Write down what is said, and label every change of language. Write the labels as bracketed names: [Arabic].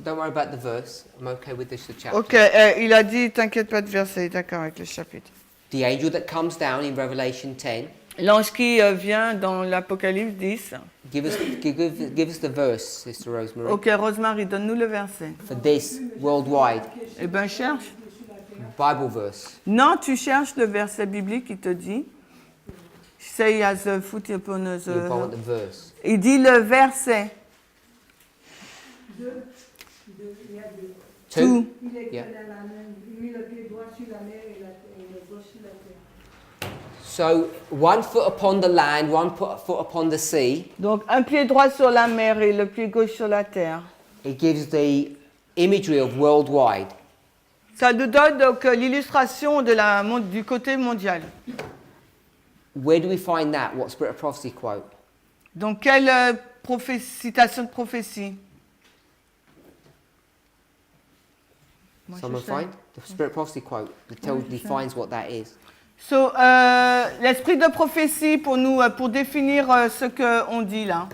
[English] Don't worry about the verse. I'm okay with this chapter. [French] Ok, il a dit, t'inquiète pas de verset, d'accord avec le chapitre. [English] The angel that comes down in Revelation 10, [French] L'ange qui vient dans l'Apocalypse 10. [English] give us the verse, Sister Rosemary. [French] Ok, Rosemary, donne-nous le verset. [English] For this, worldwide, [French] Eh bien, cherche. [English] Bible verse. [French] Non, tu cherches le verset biblique qui te dit. [English] Say as a foot upon the... You want the verse. [French] Il dit le verset. Il y a deux. [English] Two? [French] Il est [English] Yeah. [French] dans la main, lui le pied droit sur la mer et le gauche sur la terre. [English] So, one foot upon the land, one foot upon the sea. [French] Donc, un pied droit sur la mer et le pied gauche sur la terre. [English] It gives the imagery of worldwide. [French] Ça nous donne donc l'illustration du côté mondial. [English] Where do we find that? What Spirit of Prophecy quote? [French] Donc, quelle citation de prophétie? Moi, [English] Someone [French] je sais. [English] find? The Spirit of Prophecy quote that defines what that is. [French] So, l'esprit de prophétie pour nous, pour définir ce qu'on dit là.